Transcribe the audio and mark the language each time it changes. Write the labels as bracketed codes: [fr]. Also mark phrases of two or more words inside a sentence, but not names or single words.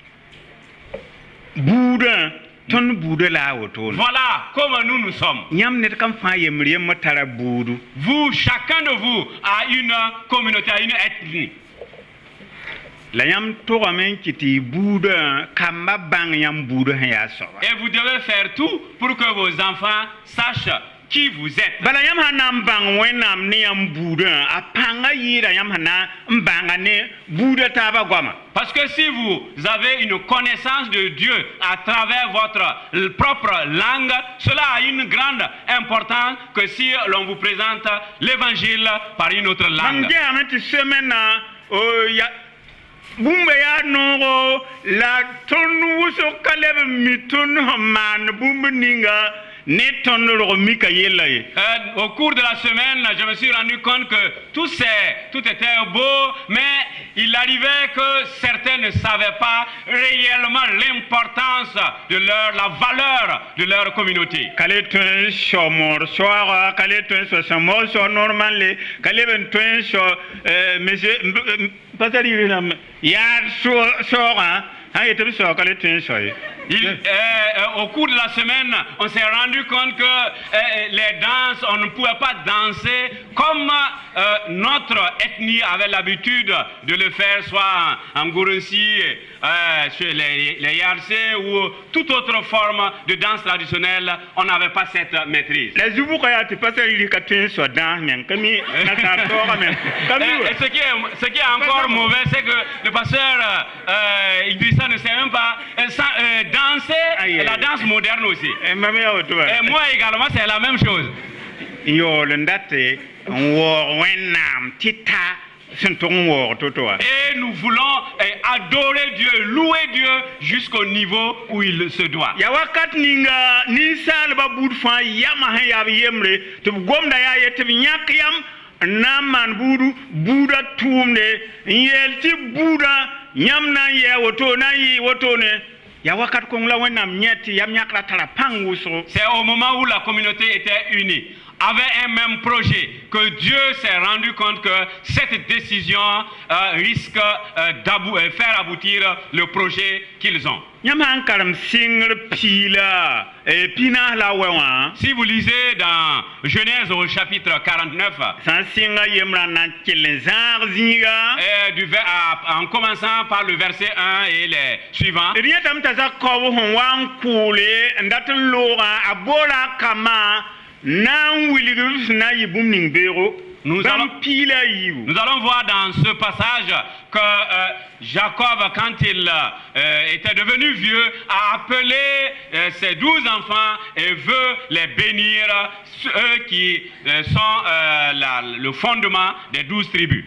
[mos] buudã tõnd buudã la a wotone [fr] Voilà comment nous sommes. [mos] yãmb ned kam fãa yembr yembr tara buudu [fr] Vous, chacun de vous a une communauté, a une ethnie. [mos] la yãmb togame n kɩ tɩ buudã kamba bãng yãmb buudã sẽn yaa soaba [fr] Et vous devez faire tout pour que vos enfants sachent qui vous êtes. [mos] bala yãmb sã na n bãng wẽnnaam ne yãmb buudã a pãnga yɩɩda yãmb sã na n bãnga ne buudã taaba goama [fr] Parce que si vous avez une connaissance de Dieu à travers votre propre langue, cela a une grande importance que si l'on vous présente l'évangile par une autre [mos] mam [fr] langue. [mos] geame tɩ semaine bũmba yaa noogo la tõnd wʋsg ka leb n mi tõnd sẽn maan bũmb ninga ne tõnd rog mika yella ye [fr] Au cours de la semaine, je me suis rendu compte que tout était beau, mais il arrivait que certains ne savaient pas réellement l'importance de la valeur de leur communauté. [mos] ka le tõe n sɔ moor soaga ka le tõe n sɔ sẽn moog sɔ normale ka leb n tõe n sɔ pasar yɩrɩ rãmb yaad soogã sã n yetɩ b sɔ ka le tõe n sɔ ye [fr] Au cours de la semaine, on s'est rendu compte que les danses, on ne pouvait pas danser comme notre ethnie avait l'habitude de le faire, soit en Gourunsi, chez les Yarse ou toute autre forme de danse traditionnelle. On n'avait pas cette maîtrise. [mos] la zubuka yaa tɩ pasar yɩrɩ ka tõe n sɔ dãas meng ka mi nasaar soogã meng ka mi [fr] Et ce qui est encore mauvais, c'est que le pasteur Idrissa ne sait même pas danser la danse moderne aussi. [mos] mam yaa woto ba [fr] Et moi également, c'est la même chose. [mos] n yaool n dat n waoog wẽnnaam tɩ ta sẽn tʋg n waoog to-to wa [fr] Et nous voulons adorer Dieu, louer Dieu jusqu'au niveau où il se doit. [mos] ya wakat ninga ninsaalba buud fãa yama sẽn yaa b yembre tɩ b gomda yaa ye tɩ b yãk yam n na n maan buudã tʋʋmde n yeel tɩ buudã yãmb na n yɩ woto na n yɩ wotone ya wakat kong la wẽnnaam yẽ tɩ yam yãkra tara pãng wʋsgo [fr] C'est au moment où la communauté était unie, avait un même projet, que Dieu s'est rendu compte que cette décision risque de faire aboutir le projet qu'ils ont. [mos] yãmb sã n karem sɩngr piila pinaas la wɛ wã [fr] Si vous lisez dans Genèse au chapitre 49, [mos] sã n sɩnga yembrã na n kell n zãag zĩiga [fr] en commençant par le verset 1 et les suivants, [mos] d yẽtame t'a zak kaob sẽn wa n kʋʋle n dat n loogã a boora a kama na n wilg b sẽn na n yɩ bũmb ning beego [fr] Nous allons voir dans ce passage que Jacob, quand il était devenu vieux, a appelé ses 12 enfants et veut les bénir, eux qui sont le fondement des 12 tribus.